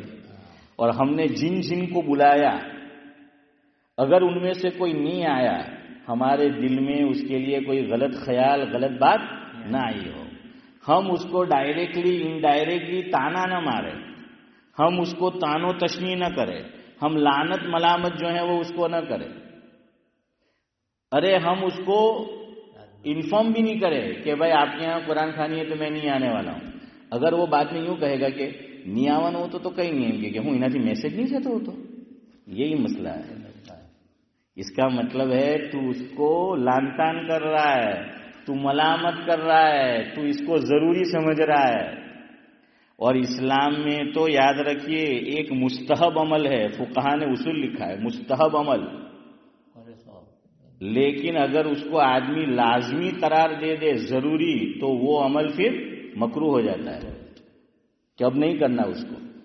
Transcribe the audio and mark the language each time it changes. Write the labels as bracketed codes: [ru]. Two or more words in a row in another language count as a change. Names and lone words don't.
[ur] اور ہم نے جن جن کو بلایا اگر ان میں سے کوئی نہیں آیا, ہمارے دل میں اس کے لیے کوئی غلط خیال, غلط بات نہ آئی ہو, ہم اس کو ڈائریکٹلی انڈائریکٹلی تانا نہ مارے, ہم اس کو تان و تشنیع نہ کرے, ہم لعنت ملامت جو ہے وہ اس کو نہ کرے. ارے ہم اس کو انفارم بھی نہیں کرے کہ بھائی آپ کے یہاں قرآن خوانی ہے تو میں نہیں آنے والا ہوں. اگر وہ بات میں یوں کہے گا کہ [gu] નહીં આવવાનું હોતું તો કંઈ નહીં, એમ કે હું એનાથી મેસેજ નહીં જતો હોતો. [ur] یہی مسئلہ ہے. اس کا مطلب ہے تو اس کو لان تان کر رہا ہے, تو ملامت کر رہا ہے, تو اس کو ضروری سمجھ رہا ہے. اور اسلام میں تو یاد رکھیے ایک مستحب عمل ہے, فقہا نے اصول لکھا ہے مستحب عمل, لیکن اگر اس کو آدمی لازمی قرار دے دے ضروری تو وہ عمل پھر مکروہ ہو جاتا ہے کہ اب نہیں کرنا اس کو.